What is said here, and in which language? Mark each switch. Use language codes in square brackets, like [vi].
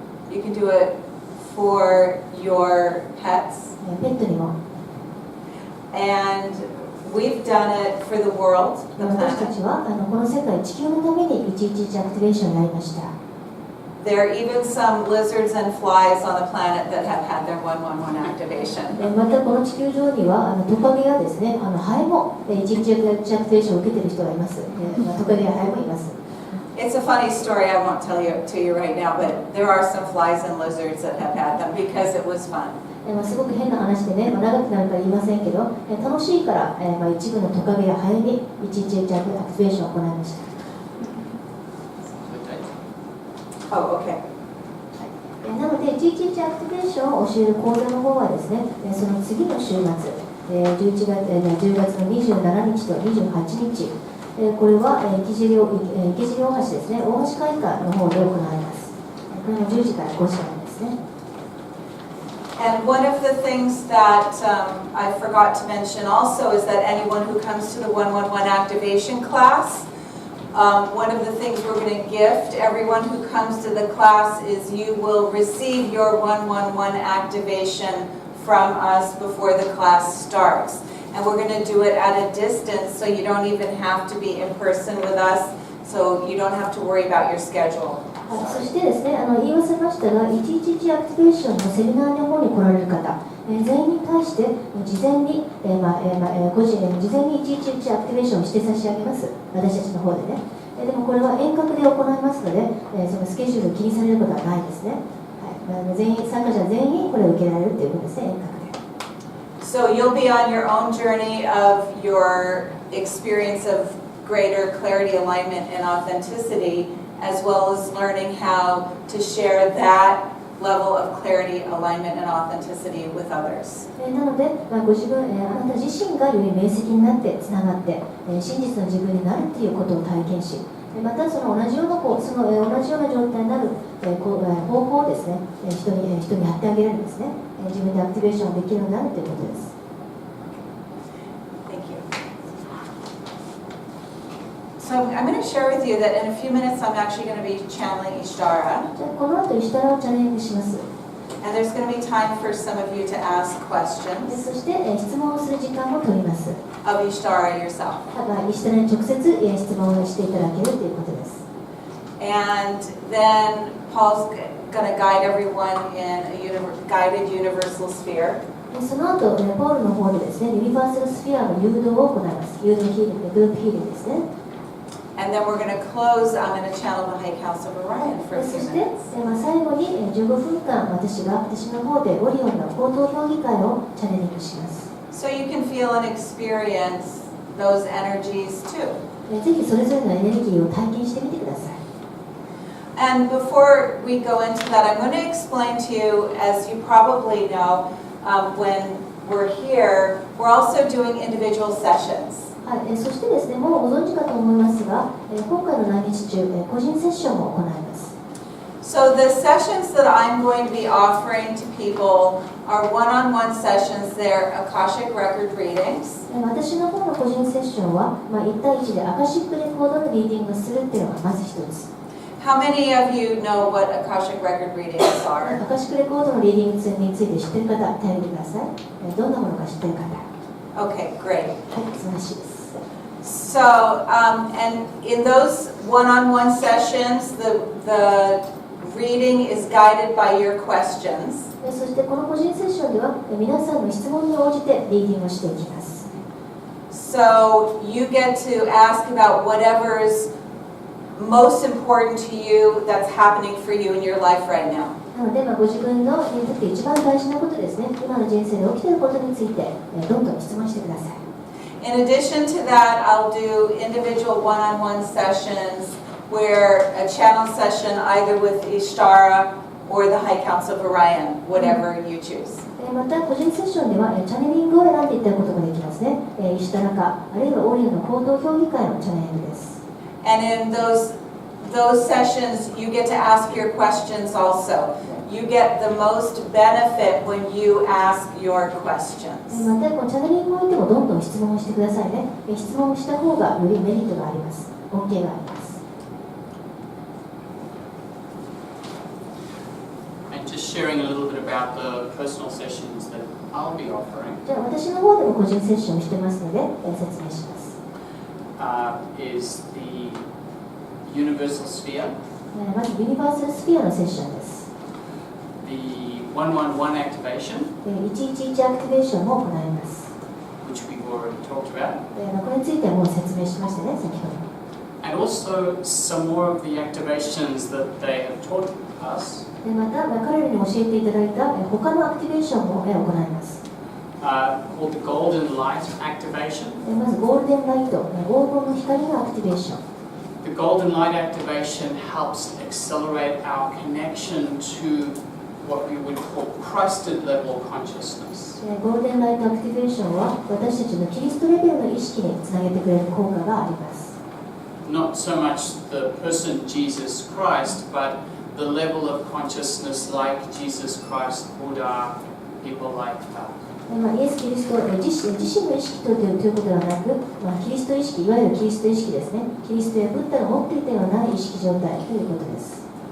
[en] You can do it for your pets. [ja] ペットにも。 [en] And we've done it for the world, the [ja] 私た [en] planet. [ja] ちはこの世界、地球のために111アクティベーションをやりました。 [en] There are even some lizards and flies on the planet that have had their 111 activation. [ja] またこの地球上にはトカゲやですね、ハエも111アクティベーションを受けている人がいます。トカゲやハエもいます。 [en] It's a funny story, I won't tell you to you right now, but there are some flies and lizards that have had them because it was fun. [ja] すごく変な話でね、長くなるから言いませんけど、楽しいから、一部のトカゲやハエに111アクティベーションを行いました。 [en] Oh, okay. [ja] なので、111アクティベーションを教える講座の方はですね、その次の週末、10月の27日と28日、これは池尻大橋ですね、大橋会館の方で行われます。これも10時から5時からですね。 [en] And one of the things that I forgot to mention also is that anyone who comes to the 111 activation class, one of the things we're going to gift everyone who comes to the class is you will receive your 111 activation from us before the class starts. And we're going to do it at a distance, so you don't even have to be in person with us, so you don't have to worry about your schedule. [ja] そしてですね、言い忘れましたが、111アクティベーションのセミナーの方に来られる方、全員に対して事前に、事前に111アクティベーションをして差し上げます、私たちの方でね。でもこれは遠隔で行いますので、そのスケジュールを気にされることはないですね。はい、参加者全員これを受けられるということですね、遠隔で。 [en] So you'll be on your own journey of your experience of greater clarity, alignment, and authenticity, as well as learning how to share that level of clarity, alignment, and authenticity with others. [ja] なので、ご自分、あなた自身がより明晰になってつながって、真実の自分になるということを体験し、またその同じような状態になる方法をですね、人にやってあげるんですね。自分でアクティベーションできるようになるということです。 [en] Thank you. So I'm going to share with you that in a few minutes I'm actually going to be channeling Ishtara. [ja] じゃあこの後、イシュタラをチャレンジします。 [en] And there's going to be time for some of you to ask [ja] そ [en] questions [ja] して、質問をする時間も取ります。 [en] of Ishtara yourself. [ja] イシュタラに直接、質問をしていただけるということです。 [en] And then Paul's going to guide everyone in a guided universal sphere. [ja] その後、ポールの方でですね、ユニバーサルスフィアの誘導を行います。誘導ヒーリング、グループヒーリングですね。 [en] And then we're going to close. I'm going to channel the High Council of Orion for a [ja] そ [en] few [ja] して、 [en] minutes. [ja] 最後に15分間私の方でオリオンの口頭評議会をチャレンジします。 [en] So you can feel and experience those energies too. [ja] ぜひそれぞれのエネルギーを体験してみてください。 [en] And before we go into that, I'm going to explain to you, as you probably know, when we're here, we're also doing individual sessions. [ja] はい、そしてですね、もうご存知かと思いますが、今回の来日中、個人セッションを行います。 [en] So the sessions that I'm going to be offering to people are one-on-one sessions. They're Akashic record readings. [ja] 私の方の個人セッションは、1対1でアカシックレコードのリーディングをするっていうのがまず一つ。 [en] How many of you know what Akashic record readings [ja] ア [en] are? [ja] カシックレコードのリーディングについて知っている方、手を挙げてください。どんなものか知っている方。 [en] Okay, great. [ja] はい、素晴らしいです。 [en] So, and in those one-on-one sessions, the reading is guided by your questions. [ja] そしてこの個人セッションでは皆さんの質問に応じてリーディングをしていきます。 [en] So you get to ask about whatever is most important to you that's happening for you in your life right now. [ja] なので、ご自分のにとって一番大事なことですね。今の人生で起きていることについてどんどん質問してください。 [en] In addition to that, I'll do individual one-on-one sessions where a channel session either with Ishtara or the High Council of Orion, whatever you choose. [ja] また個人セッションではチャネリングを選んでいただくことができますね。石田中あるいはオリオンの行動評議会のチャネリングです。 [en] And in those sessions, you get to ask your questions also. You get the most benefit when you ask your questions. [ja] またこのチャネリングにおいてもどんどん質問をしてくださいね。質問をした方がよりメリットがあります。恩恵があります。 [en] Sharing a little bit about the personal sessions that I'll be offering. [ja] じゃあ私の方でも個人セッションをしてますので説明します。 [en] Is the universal sphere. [ja] まずユニバーサルスフィアのセッションです。 [en] The 111 activation. [ja] 111アクティベーションも行います。 [en] Which we've already talked about. [ja] これについてはもう説明しましたね、先ほど。 [en] And also some more of the activations that they have taught us. [ja] また彼らに教えていただいた他のアクティベーションも行います。 [en] Called the golden light activation. [ja] まずゴールデンライト、黄金の光のアクティベーション。 [en] The golden light activation helps accelerate our connection to what we would call Christed level consciousness. [ja] ゴールデンライトアクティベーションは私たちのキリストレベルの意識につなげてくれる効果があります。 [en] Not so much the person Jesus Christ, but the level of consciousness like Jesus Christ, Buddha, people like that. [ja] イエス・キリスト自身の意識ということではなく、キリスト意識、いわゆるキリスト意識ですね。キリストやブッダが持っていたような意識状態ということです。